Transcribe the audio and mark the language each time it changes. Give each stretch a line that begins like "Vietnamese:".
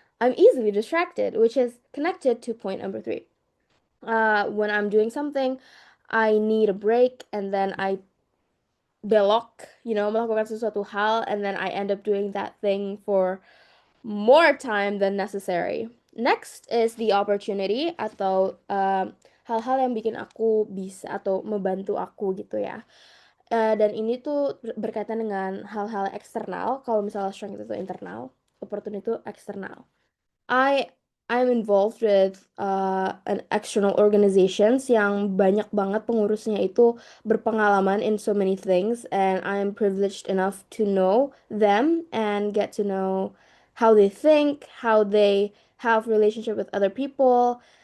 English: I'm easily distracted, which is connected to point number three. When I'm doing something, I need a break, and then I
Indonesian: belok, melakukan sesuatu hal,
English: and then I end up doing that thing for more time than necessary. Next is the opportunity
Indonesian: atau hal-hal yang bikin aku bisa atau membantu aku gitu ya. Dan ini tuh berkaitan dengan hal-hal eksternal. Kalau misalnya strength itu internal, opportunity itu eksternal.
English: I I'm involved with an external organizations
Indonesian: yang banyak banget pengurusnya itu berpengalaman
English: in so many things, and I'm privileged enough to know them and get to know how they think, how they have relationship with other people.